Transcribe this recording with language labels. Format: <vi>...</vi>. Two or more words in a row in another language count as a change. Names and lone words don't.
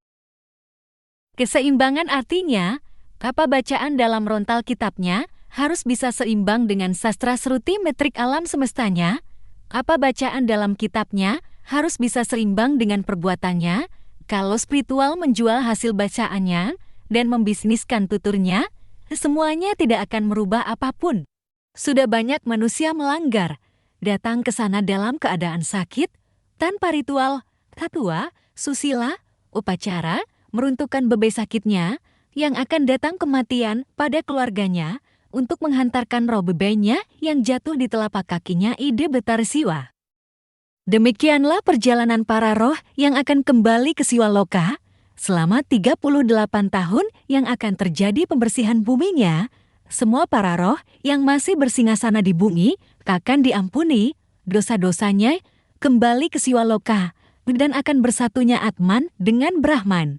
<id>Keseimbangan artinya, apa bacaan dalam rontal kitabnya harus bisa seimbang dengan sastra sruti metrik alam semestanya, apa bacaan dalam kitabnya harus bisa seimbang dengan perbuatannya. Kalau spiritual menjual hasil bacaannya dan membisniskan tuturnya, semuanya tidak akan merubah apapun. Sudah banyak manusia melanggar, datang ke sana dalam keadaan sakit, tanpa ritual, tatua, susila, upacara, meruntuhkan beban sakitnya, yang akan datang kematian pada keluarganya, untuk menghantarkan roh bebannya yang jatuh di telapak kakinya ide Betara Siwa. Demikianlah perjalanan para roh yang akan kembali ke Siwaloka selama 38 tahun yang akan terjadi pembersihan buminya Semua para roh yang masih bersingasana di bumi akan diampuni dosa-dosanya kembali ke Siwaloka dan akan bersatunya Atman dengan Brahman.</id>